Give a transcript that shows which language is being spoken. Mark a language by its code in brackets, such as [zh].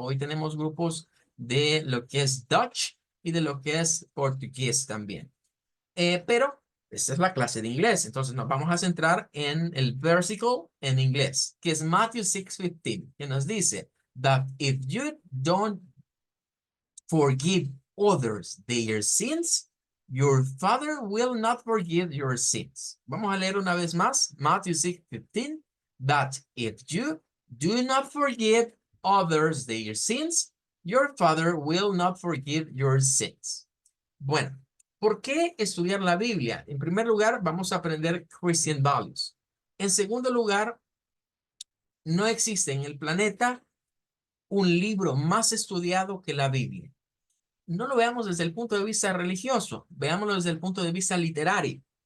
[es] Hoy tenemos grupos de lo que es Dutch y de lo que es portugués también. Pero esta es la clase de inglés, entonces nos vamos a centrar en el versículo en inglés, que es Matthew 6:15, que nos dice [en] that if you don't forgive others their sins, Your father will not forgive your sins. [es] Vamos a leer una vez más. [en] Matthew 6:15. But if you do not forgive others their sins, your father will not forgive your sins. [es] Bueno, ¿por qué estudiar la Biblia? En primer lugar, vamos a aprender [en] Christian values. [es] En segundo lugar, no existe en el planeta un libro más estudiado que la Biblia. No lo veamos desde el punto de vista religioso, veámoslo desde el punto de vista literario.